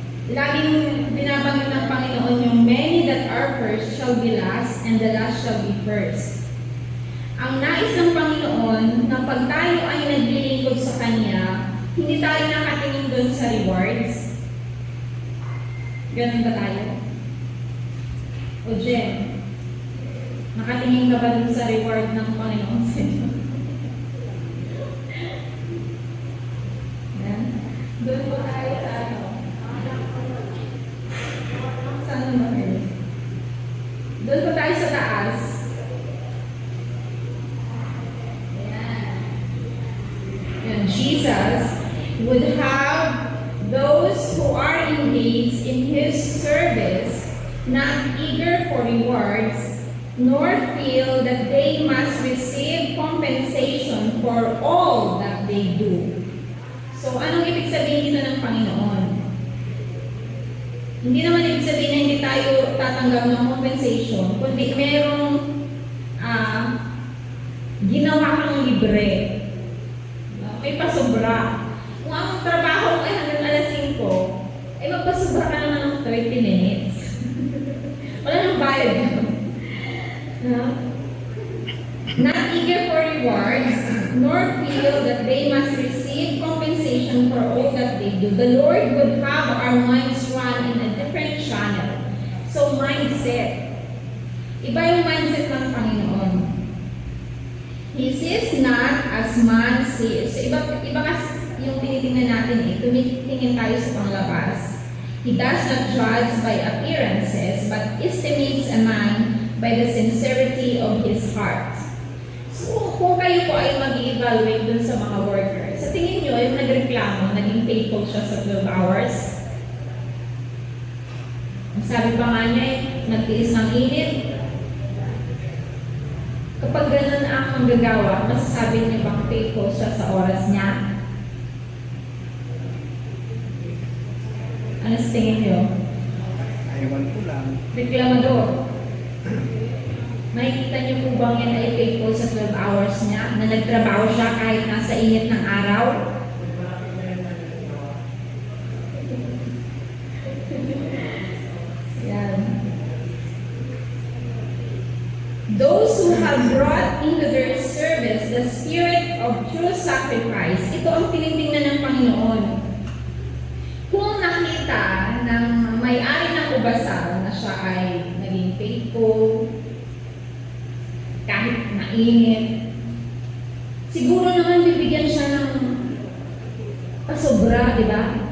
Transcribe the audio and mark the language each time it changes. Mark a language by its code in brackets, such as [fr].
[tl] Laging binabanggit ng Panginoon yung [en] many that are first shall be last and the last shall be first. [tl] Ang nais ng Panginoon na pag tayo ay naglilingkod sa Kanya, hindi tayo nakatingin doon sa rewards. Ganun ba tayo? O Jen, nakatingin ka ba doon sa reward ng Panginoon sa inyo? Doon po tayo sa ano? Saan naman kayo? Doon po tayo sa taas. [en] And Jesus would have those who are engaged in His service not eager for rewards, nor feel that they must receive compensation for all that they do. [tl] So, anong ibig sabihin dito ng Panginoon? Hindi naman ibig sabihin na hindi tayo tatanggap ng compensation, kundi merong ginawa kang libre. May pasobra. Kung ang trabaho ay hanggang alas 5, ay magpasobra ka naman ng 30 minutes. Wala nang bayad yun. [en] Not eager for rewards, nor feel that they must receive compensation for all that they do. The Lord would have our minds run in a different channel. [tl] So, mindset. Iba yung mindset ng Panginoon. [en] He sees not as man sees. [tl] So, iba kasi yung tinitingnan natin tumitingin tayo sa panglabas. [en] He does not judge by appearances, but estimates a man by the sincerity of his heart. [tl] So, kung kayo po ay mag-evaluate dun sa mga workers, sa tingin nyo, yung nagreklamo, naging faithful siya sa 12 hours? Sabi pa nga niya, nagtiis ng init. Kapag ganun ang manggagawa, masasabi niyo bang faithful siya sa oras niya? Ano sa tingin niyo? Ayawan ko lang. Reklamador. Makikita niyo po bang yan ay faithful sa 12 hours niya? Na nagtrabaho siya kahit nasa init ng araw? Yan. [en] Those who have brought into their service the spirit of of true sacrifice, [tl] ito ang tinitingnan ng Panginoon. Kung nakita ng may-ari ng ubasan na siya ay naging faithful, kahit mainit, siguro naman bibigyan siya ng pasobra, di ba?